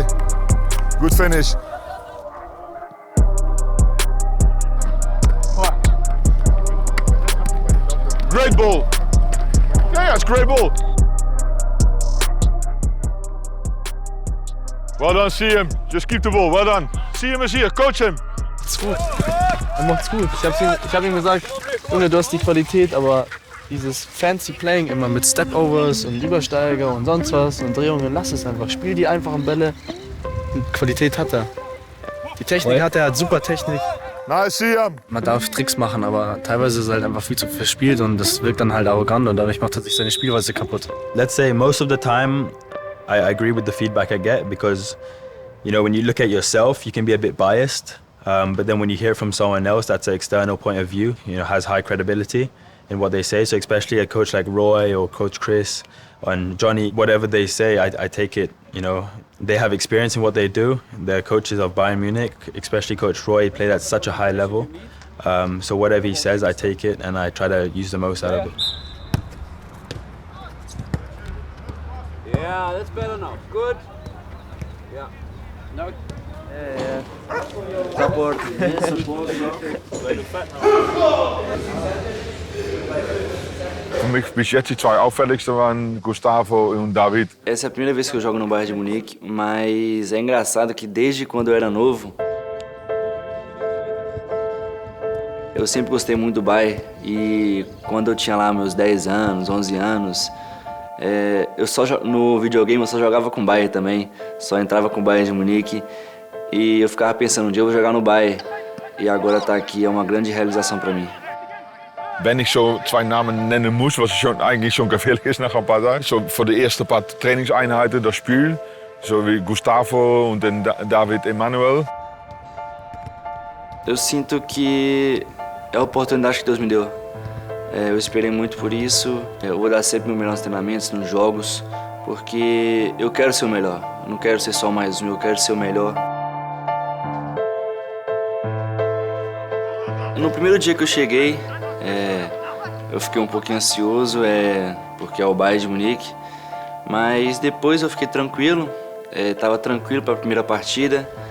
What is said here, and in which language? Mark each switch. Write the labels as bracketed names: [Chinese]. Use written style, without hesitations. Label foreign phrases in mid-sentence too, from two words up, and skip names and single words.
[English] Good finish. Great ball. Yeah, it's great ball. Well done, Siam. Just keep the ball. Well done. Siam is here. Coach him. [German] Ist gut. Er macht's gut. Ich hab ihm gesagt, Junge, du hast die Qualität, aber dieses [English] fancy Playing [German] immer mit Stepovers und Übersteiger und sonst was und Drehungen, lass es einfach. Spiel die einfachen Bälle. Und Qualität hat er. Die Technik hat er, hat super Technik. [English] Nice, Siam. [German] Man darf Tricks machen, aber teilweise ist er halt einfach viel zu verspielt und das wirkt dann halt arrogant und dadurch macht er sich seine Spielweise kaputt. [English] Let's say most of the time I agree with the feedback I get because, you know, when you look at yourself, you can be a bit biased. But then when you hear from someone else that's an external point of view, you know, has high credibility in what they say. So especially a coach like Roy or Coach Chris and Johnny, whatever they say, I take it, you know, they have experience in what they do. They're coaches of Bayern Munich, especially Coach Roy, played at such a high level. So whatever he says, I take it and I try to use the most out of it. Yeah, that's better now. Good. Yeah. No. Yeah. Support. [German] Für mich bis jetzt die zwei auffälligsten waren Gustavo und David. [Portuguese] Essa é a primeira vez que eu jogo no Bayern de Munique, mas é engraçado que desde quando eu era novo, eu sempre gostei muito do Bayern e quando eu tinha lá meus 10 anos, 11 anos, no videogame eu só jogava com o Bayern também, só entrava com o Bayern de Munique e eu ficava pensando, um dia eu vou jogar no Bayern e agora tá aqui, é uma grande realização para mim. [German] Wenn ich so zwei Namen nennen muss, was eigentlich schon gefährlich ist nach ein paar Tagen, so für die ersten paar Trainingseinheiten das Spiel, so wie Gustavo und dann David Emanuel. [Portuguese] Eu sinto que é a oportunidade que Deus me deu. Eu esperei muito por isso. Eu vou dar sempre meus melhores treinamentos nos jogos, porque eu quero ser o melhor. Eu não quero ser só mais um, eu quero ser o melhor. No primeiro dia que eu cheguei, eu fiquei um pouquinho ansioso, porque é o Bayern de Munique, mas depois eu fiquei tranquilo, estava tranquilo para a primeira partida.